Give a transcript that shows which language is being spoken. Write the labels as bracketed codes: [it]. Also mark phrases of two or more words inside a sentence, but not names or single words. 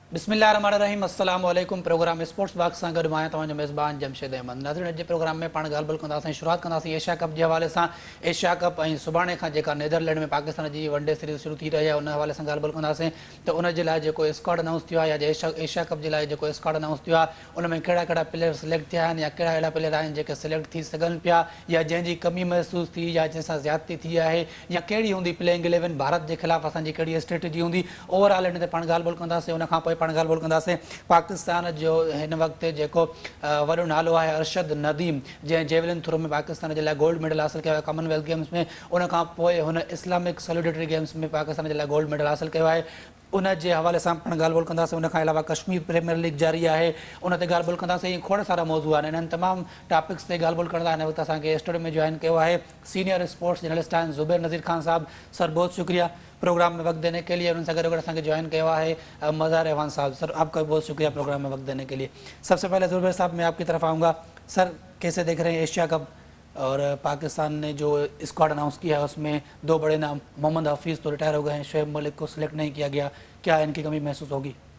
[ar] بسم الله الرحمن الرحيم السلام عليكم. [sd] प्रोग्राम स्पोर्ट्स बॉक्स सां गॾु मां तव्हांजो मेज़बान जमशेद अहमद। नाज़रीन, अॼु जे प्रोग्राम में पाण ॻाल्हि ॿोल कंदासीं, शुरूआति कंदासीं एशिया कप जे हवाले सां। एशिया कप ऐं सुभाणे खां जेका नीदरलैंड में पाकिस्तान जी [en] one-day series [sd] शुरू थी रही आहे उन हवाले सां ॻाल्हि ॿोल कंदासीं त उन जे लाइ जेको [en] स्क्वाड अनाउंस [sd] थियो आहे या एशिया कप जे लाइ जेको [en] स्क्वाड अनाउंस [sd] थियो आहे उन में कहिड़ा कहिड़ा प्लेयर सिलेक्ट थिया आहिनि या कहिड़ा अहिड़ा प्लेयर आहिनि जेके सिलेक्ट थी सघनि पिया या जंहिंजी कमी महसूस थी या जंहिंसां ज़्यादती थी आहे या कहिड़ी हूंदी प्लेइंग 11 भारत के खिलाफ़ असांजी कहिड़ी स्ट्रेटजी हूंदी। ओवरऑल इन ते पाण ॻाल्हि ॿोल कंदासीं। उन खां पोइ पाण ॻाल्हि ॿोल कंदासीं पाकिस्तान जो हिन वक़्तु जेको वॾो नालो आहे अरशद नदीम, जंहिं [en] javelin throw [sd] में पाकिस्तान जे लाइ [en] gold medal [sd] हासिल कयो आहे कॉमनवेल्थ गेम्स में। उन खां पोइ हुन इस्लामिक सॉलिडेरिटी गेम्स में पाकिस्तान जे लाइ [en] gold medal [sd] हासिल कयो आहे। उन जे हवाले सां पाण ॻाल्हि ॿोल कंदासीं। उन खां अलावा कश्मीर प्रीमियर लीग जारी आहे, उन ते ॻाल्हि ॿोल कंदासीं। खोड़ सारा मौज़ू आहिनि, इन्हनि तमामु टॉपिक्स ते ॻाल्हि ॿोल करण लाइ हिन वक़्तु असांखे स्टूडियो में जॉइन कयो आहे [en] senior sports journalist [sd] आहिनि ज़ुबैर नज़ीर खान साहब। [ur] سر بہت شکریہ پروگرام میں وقت دینے کے لیے. ان سے [sd] गॾोगॾु असांखे [ur] جوائن کیا ہے مزار رحمان صاحب. سر آپ کا بہت شکریہ پروگرام میں وقت دینے کے لیے۔ سب سے پہلے زبیر صاحب میں آپ کی طرف آؤں گا. سر کیسے دیکھ رہے ہیں ایشیا کپ اور پاکستان نے جو [en] squad announce [ur] کیا ہے اس میں دو بڑے نام محمد حفیظ تو ریٹائر ہو گئے ہیں، شعیب ملک کو سلیکٹ نہیں کیا گیا، کیا ان کی کمی محسوس ہوگی?